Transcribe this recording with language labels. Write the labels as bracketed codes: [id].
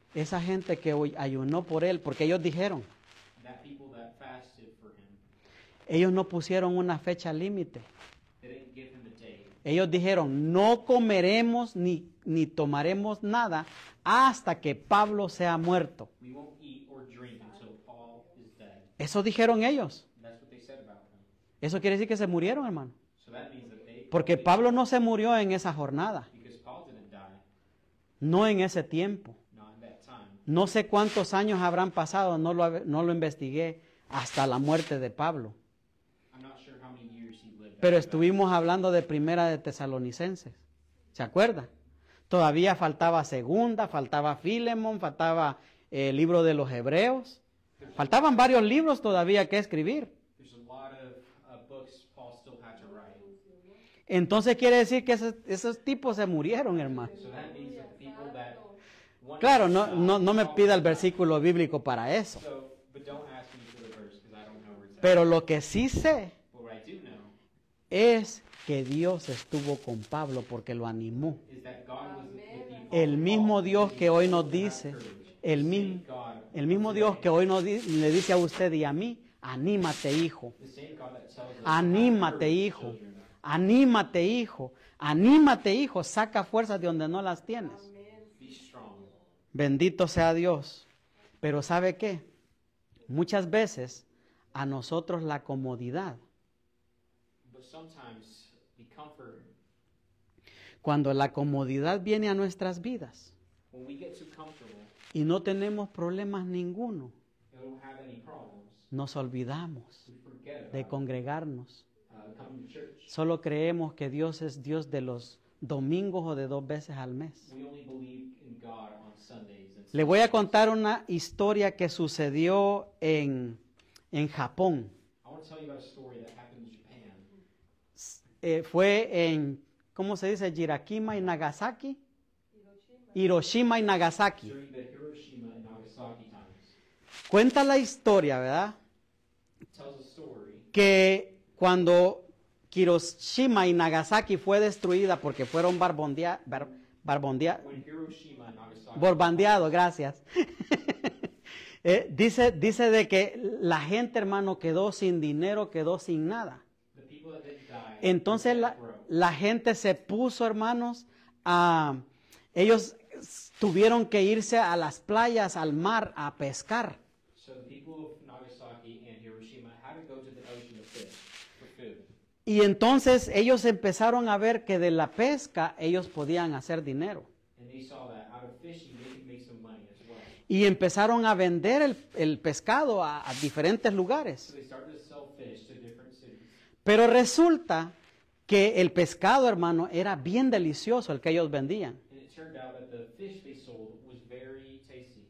[es] esa gente que hoy ayunó por él, porque ellos dijeron, [en] That people that fasted for him, [es] ellos no pusieron una fecha límite. [en] they didn't give him a date. [es] Ellos dijeron, no comeremos ni tomaremos nada hasta que Pablo sea muerto. [en] We won't eat or drink until Paul is dead. [es] Eso dijeron ellos. [en] And that's what they said about him. [es] Eso quiere decir que se murieron, hermano. [en] So that means that [es] Porque Pablo no se murió en esa jornada, [en] because Paul didn't die, [es] no en ese tiempo. [en] not in that time. [es] No sé cuántos años habrán pasado, no lo investigué hasta la muerte de Pablo. [en] I'm not sure how many years he lived. [es] Pero [en] after that. [es] estuvimos hablando de Primera de Tesalonicenses. ¿Se acuerda? Todavía faltaba Segunda, faltaba Filemón, faltaba el libro de los Hebreos. Faltaban varios libros todavía que escribir. [en] There's a lot of books Paul still had to write. [es] Entonces quiere decir que esos tipos se murieron, hermano. [en] So that means that people that want [es] Claro, [en] to [es] no me [en] stop [es] pida el [en] Paul- [es] versículo bíblico para eso. [en] So, but don't ask me for the verse because I don't know where it's at. [es] Pero lo que sí sé [en] But what I do know [es] es que Dios estuvo con Pablo porque lo animó. [en] is that God was with you. [es] El mismo Dios que hoy nos dice, el mismo Dios que hoy le dice a usted y a mí, anímate, hijo. [en] The same God that tells us [es] Anímate, hijo. Anímate, hijo. Anímate, hijo. Saca fuerzas de donde no las tienes. [en] be strong. [es] Bendito sea Dios. Pero ¿sabe qué? Muchas veces a nosotros la comodidad, [en] But sometimes the comfort, [es] cuando la comodidad viene a nuestras vidas, [en] when we get too comfortable [es] y no tenemos problemas ninguno, [en] and we don't have any problems, [es] nos olvidamos [en] we forget [es] de [en] about [es] congregarnos. [en] coming to church. [es] Solo creemos que Dios es Dios de los domingos o de 2 veces al mes. [en] We only believe in God on Sundays. And [es] Le voy a contar una historia que sucedió en Japón. [en] I want to tell you about a story that happened in Japan. [es] Fue en, ¿cómo se dice? Hiroshima y Nagasaki. Hiroshima y Nagasaki. [en] During the Hiroshima and Nagasaki times. [es] Cuenta la historia, ¿verdad? [en] It tells a story [es] Que cuando Hiroshima y Nagasaki fue destruida porque fueron [en] when Hiroshima and Nagasaki [es] bombardeados, gracias. Dice de que la gente, hermano, quedó sin dinero, quedó sin nada. [en] the people that didn't die. [es] Entonces la gente se puso, hermanos, ellos tuvieron que irse a las playas, al mar, a pescar. [en] So the people of Nagasaki and Hiroshima had to go to the ocean to fish for food. [es] Y entonces ellos empezaron a ver que de la pesca ellos podían hacer dinero. [en] And they saw that out of fishing they could make some money as well. [es] Y empezaron a vender el pescado a diferentes [en] So [es] lugares. [en] they started to sell fish to different cities. [es] Pero resulta que el pescado, hermano, era bien delicioso el que ellos vendían. [en] And it turned out that the fish they sold was very tasty.